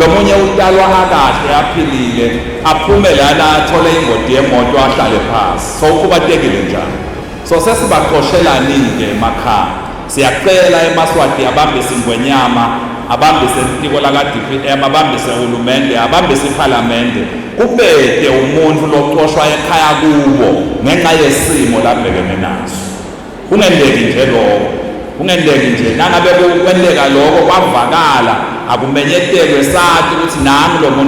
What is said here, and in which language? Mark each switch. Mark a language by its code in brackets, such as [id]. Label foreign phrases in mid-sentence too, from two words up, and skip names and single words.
[ss] munye utalwa akahle aphilile aphume lana athole ingoti yemoto ahlale phasi so ukhubatekile njani so sesibaxoshelani-ke emakhaya siyacela emaswati abambise ingwenyama abambise intiko laka-DPM abambise uhulumende abambise iphalamende kubede umuntu loxoshwa ekhaya kubo ngenxa yesimo labhekene naso kungendeki nje nangabe kwendeka lokho kwavakala akumenyetelwe sathi ukuthi nami lo muntu